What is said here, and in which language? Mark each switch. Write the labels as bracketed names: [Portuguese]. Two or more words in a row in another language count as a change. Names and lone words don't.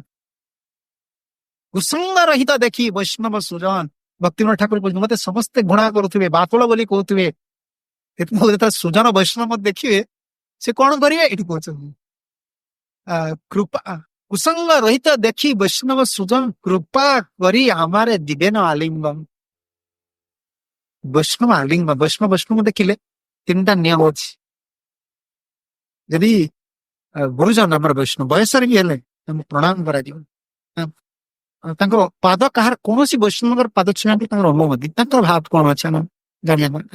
[Bangla] কুসঙ্গ রহিত দেখি বৈষ্ণব সুজন। [Odia] ଭକ୍ତିବିନୋଦ ଠାକୁର କହୁଛନ୍ତି, ମତେ ସମସ୍ତେ ଘୃଣା କରୁଥିବେ, ବାତୁଳ ବୋଲି କହୁଥିବେ, ଯେତେବେଳେ ସୁଜନ ବୈଷ୍ଣବ ଦେଖିବେ ସେ କଣ କରିବେ? ଏଠି କହୁଛନ୍ତି କୃପା। [Bangla] কুসঙ্গ রহিত দেখি বৈষ্ণব সুজন কৃপা করি আমারে দিবেন আলিঙ্গন। [Odia] ବୈଷ୍ଣବ ଆଲିଙ୍ଗନ। ବୈଷ୍ଣବ ଦେଖିଲେ ତିନିଟା ନିୟମ ଅଛି। ଯଦି ଗୁରୁଜନ ଆମର ବୈଷ୍ଣବ ବୟସରେ ବି ହେଲେ ତାଙ୍କୁ ପ୍ରଣାମ କରାଯିବ। ତାଙ୍କର ପାଦ କାହାର, କୌଣସି ବୈଷ୍ଣବଙ୍କର ପାଦ ଛୁଇଁବାକୁ ତାଙ୍କର ଅନୁମତି, ତାଙ୍କର ଭାବ କଣ ଅଛି ଆମେ ଜାଣିବା ଦରକାର।